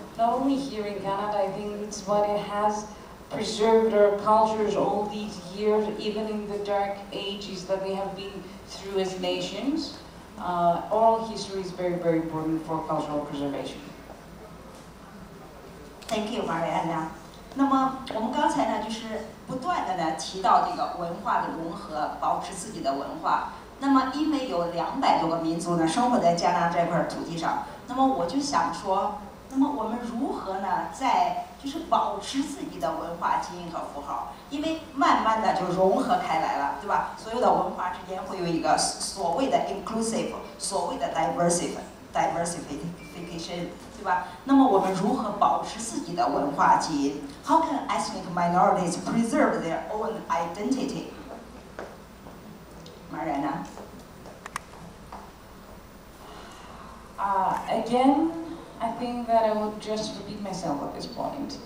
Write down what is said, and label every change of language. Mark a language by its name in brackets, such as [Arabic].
[English] Not only here in Canada, I think it's what it has preserved our cultures all these years, even in the dark ages that we have been through as nations. Oral history is very, very important for cultural preservation. Thank you, Mariana. [Chinese] 那么我们刚才呢，就是不断的呢提到这个文化的融合，保持自己的文化。那么因为有200多个民族呢生活在加拿大这块土地上，那么我就想说，那么我们如何呢，在就是保持自己的文化基因和符号？因为慢慢的就融合开来了，对吧？所有的文化之间会有一个所谓的 inclusive， 所谓的 diversification， 对吧？那么我们如何保持自己的文化基因 ？ [English] How can ethnic minorities preserve their own identity? Mariana. Again, I think that I would just repeat myself at this point.